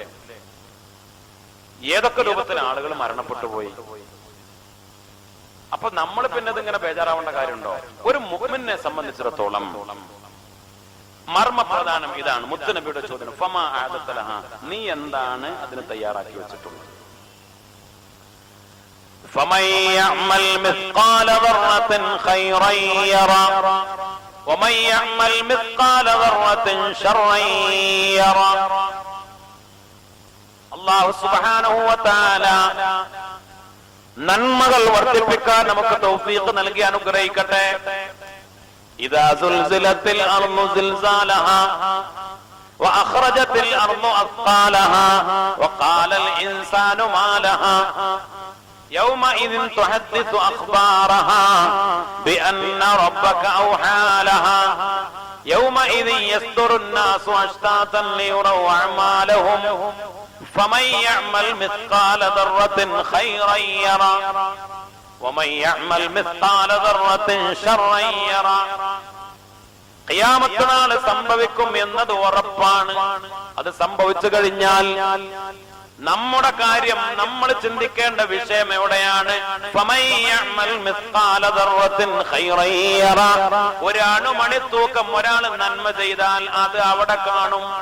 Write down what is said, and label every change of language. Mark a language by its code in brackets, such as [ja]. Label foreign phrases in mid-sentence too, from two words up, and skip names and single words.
[ml] ഏതൊക്കെ രൂപത്തിൽ ആളുകൾ മരണപ്പെട്ടു പോയി. അപ്പൊ നമ്മൾ പിന്നെ ഇതിങ്ങനെ ബേജാറാവേണ്ട കാര്യമുണ്ടോ? ഒരു മുഅ്മിനെ സംബന്ധിച്ചിടത്തോളം മർമ്മപ്രധാനം ഇതാണ്. മുത്തുനബിയുടെ ചോദ്യം, [ar] فما أعددت لها, [ml] നീ എന്താണ് അതിന് തയ്യാറാക്കി വെച്ചിട്ടുള്ളത്? [ar] فمن يعمل مثقال ذرة خيرا يرى ومن يعمل مثقال ذرة شرا يرى. الله سبحانه وتعالى [ml] നന്മകൾ വർദ്ധിപ്പിക്കാൻ നമുക്ക് തൗഫീഖ് നൽകി അനുഗ്രഹിക്കട്ടെ. [ar] إذا زلزلت الأرض زلزالها وأخرجت الأرض أثقالها وقال الإنسان ما لها يومئذ تحدث أخبارها بأن ربك أوحى لها يومئذ يصدر الناس أشتاتا ليروا أعمالهم فمن يعمل مثقال ذرة خيرا يرى ومن يعمل مثقال ذرة شرا يرى. [ml] ഖിയാമത്ത് നാൾ സംഭവിക്കും എന്നത് ഉറപ്പാണ്. അത് സംഭവിച്ചു കഴിഞ്ഞാൽ നമ്മുടെ കാര്യം, നമ്മൾ ചിന്തിക്കേണ്ട വിഷയം എവിടെയാണ്? ഒരു അണുമണി തൂക്കം ഒരാൾ നന്മ ചെയ്താൽ അത് അവിടെ കാണും.